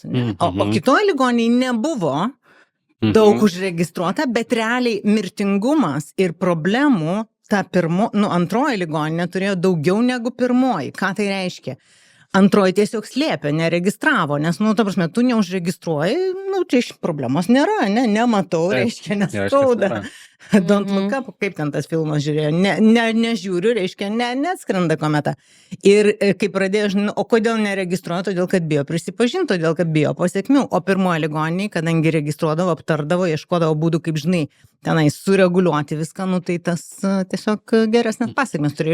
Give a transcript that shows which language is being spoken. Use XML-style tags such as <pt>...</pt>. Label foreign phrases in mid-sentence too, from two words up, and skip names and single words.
<lt>O kitoje ligoninėje nebuvo daug užregistruota, bet realiai mirtingumas ir problemų ta antroji ligoninė turėjo daugiau negu pirmoji. Ką tai reiškia? Antroji tiesiog slėpė, neregistravo, nes, ta prasme, tu neužregistruoji, tai problemos nėra, nematau, reiškia, neskauda. Don't look up, kaip ten tas filmas žiūrėjo, nežiūriu, reiškia, neatskrenda kometa. Ir kai pradėjo, o kodėl neregistruoja, todėl kad bijo prisipažinti, todėl kad bijo pasiekmių, o pirmoji ligoniniai, kadangi registruodavo, aptardavo, ieškodavo būdų, kaip, žinai, tenai sureguliuoti viską, tai tas tiesiog geresnės pasiekmes turėjo.</lt>